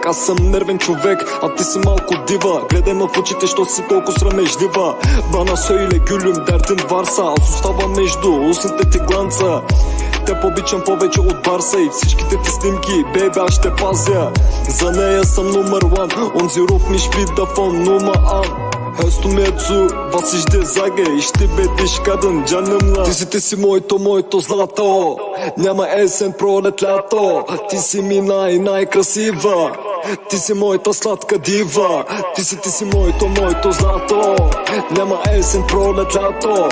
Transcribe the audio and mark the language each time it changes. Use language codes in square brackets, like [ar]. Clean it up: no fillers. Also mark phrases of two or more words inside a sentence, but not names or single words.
[bg] Аз съм нервен човек, а ти си малко дива. Гледай ме в очите, що си толкова срамежлива. [tr] Bana söyle gülüm derdin varsa. [bg] Аз оставам между устните ти гланца. Теб обичам повече от Барса и всичките ти снимки, бебе, аз ще пазя. За нея съм номер 1. [de] Und sie ruft mich wieder von Nummer an. Hörst du mir zu, was ich dir sage? Ich liebe dich [tr] kadın canımla. [bg] Ти си моето злато. Няма есен, пролет, лято. Ти си ми най-красива. Ти си моята сладка дива. Ти си моето злато. Няма есен, пролет, лято.